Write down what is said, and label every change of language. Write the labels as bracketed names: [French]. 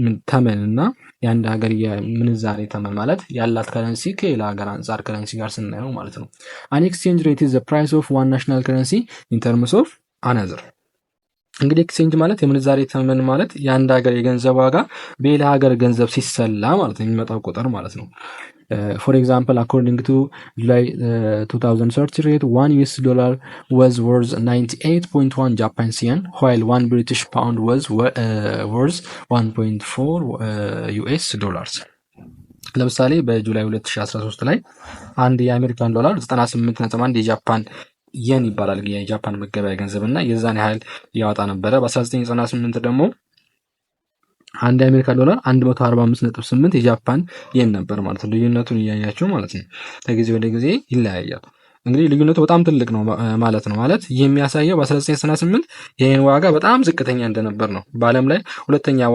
[Amharic] ተመን እና የአንድ ሀገር የምንዛሬ ተመን ማለት ያላት ከረንሲ ከሌላ ሀገር አንጻር ከረንሲ ጋር ስናየው ማለት ነው። [English] አን ኤክስቼንጅ ሬት ኢዝ ዘ ፕራይስ ኦፍ ዋን ናሽናል ከረንሲ ኢን ተርምስ ኦፍ አናዘር። [Amharic] እንግዲህ ኤክስቼንጅ ማለት የምንዛሬ ተመን ማለት የአንድ ሀገር የገንዘብ ዋጋ በሌላ ሀገር ገንዘብ ሲሰላ ማለት ነው፣ የሚመጣው ቁጥር ማለት ነው። [English] For example, according to July 2030 rate, $1 was worth 98.1 Japanese yen, while £1 was worth 1.4 US dollars. [Amharic] ለምሳሌ በጁላይ 2013 ላይ አንድ የአሜሪካን ዶላር 98.1 የጃፓን የን ይባላል የጃፓን መገበያያ ገንዘብ እና የዛን ያህል ያወጣ ነበረ። በ1998 ደግሞ አንድ የአሜሪካ ዶላር 145.8 የጃፓን የን ነበር ማለት ነው። ልዩነቱን እያያችሁ ማለት ነው። ከጊዜ ወደ ጊዜ ይለያያል። እንግዲህ ልዩነቱ በጣም ትልቅ ነው ማለት ነው። ማለት ይህ የሚያሳየው በ1998 የየን ዋጋ በጣም ዝቅተኛ እንደነበር ነው። በዓለም ላይ ሁለት